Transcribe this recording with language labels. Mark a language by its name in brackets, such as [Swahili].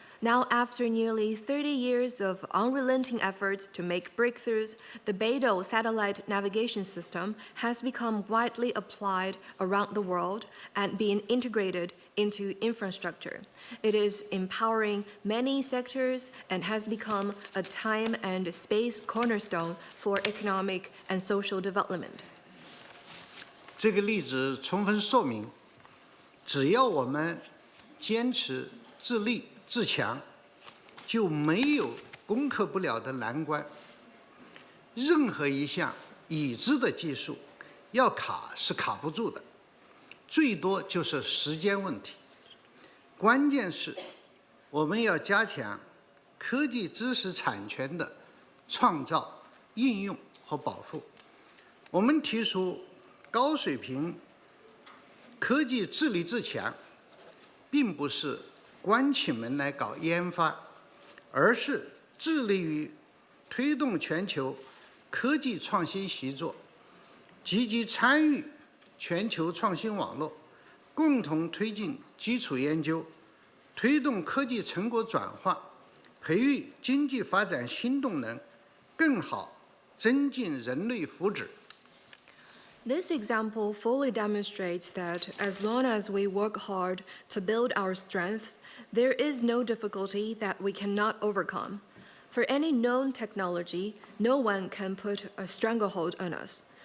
[English] Now, after nearly 30 years of unrelenting efforts to make breakthroughs, the Beidou satellite navigation system has become widely applied around the world and being integrated into infrastructure. It is empowering many sectors and has become a time and space cornerstone for economic and social development. [Chinese] 这个例子充分说明，只要我们坚持自立自强，就没有攻克不了的难关。任何一项已知的技术，要卡是卡不住的，最多就是时间问题。关键是，我们要加强科技知识产权的创造、应用和保护。我们提出高水平科技自立自强，并不是关起门来搞研发，而是致力于推动全球科技创新习作，积极参与全球创新网络，共同推进基础研究，推动科技成果转化，培育经济发展新动能，更好增进人类福祉。 [English] This example fully demonstrates that as long as we work hard to build our strength, there is no difficulty that we cannot overcome. For any known technology, no one can put a stranglehold on us.